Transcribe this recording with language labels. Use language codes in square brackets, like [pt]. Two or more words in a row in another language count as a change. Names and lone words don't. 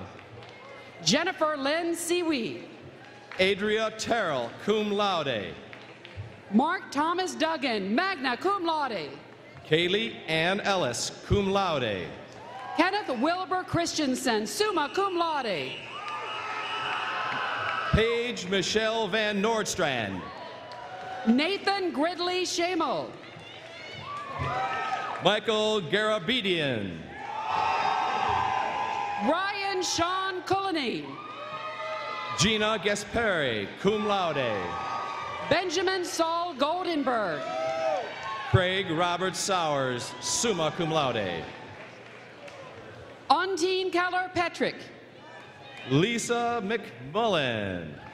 [en] Jennifer Lynn Seaweed. Adria Terrell, [la] cum laude. [en] Mark Thomas Duggan, [la] magna cum laude. [en] Kaylee Ann Ellis, [la] cum laude. [en] Kenneth Wilbur Christensen, [la] summa cum laude. [en] Paige Michelle Van Nordstrand. Nathan Gridley Shamel. Michael Garabedian. Ryan Sean Cullinane. Gina Gasperi, [la] cum laude. [en] Benjamin Saul Goldenberg. Craig Robert Sowers, [la] summa cum laude. [en] Untine Keller Petrick. Lisa McMullen.